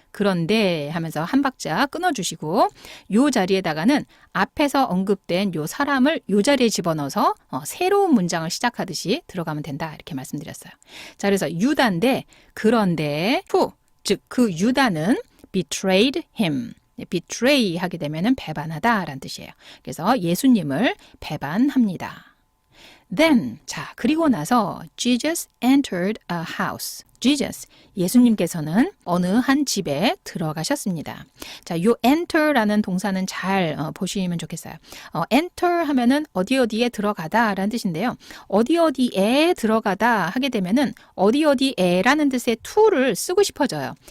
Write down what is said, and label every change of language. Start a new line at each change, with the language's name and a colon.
Korean: 그런데 하면서 한 박자 끊어주시고 요 자리에다가는 앞에서 언급된 요 사람을 요 자리에 집어넣어서 새로운 문장을 시작하듯이 들어가면 된다 이렇게 말씀드렸어요. 자, 그래서 유다인데 그런데 후, 즉 그 유다는
English: betrayed him.
Korean: betray 하게 되면은 배반하다 라는 뜻이에요. 그래서 예수님을 배반합니다.
English: Then,
Korean: 자, 그리고 나서
English: Jesus entered a house.
Korean: Jesus, 예수님께서는 어느 한 집에 들어가셨습니다. 자, 요 enter라는 동사는 잘 보시면 좋겠어요. enter 하면은 어디에 들어가다 라는 뜻인데요. 어디에 들어가다 하게 되면은 어디에라는 뜻의 to를 쓰고 싶어져요.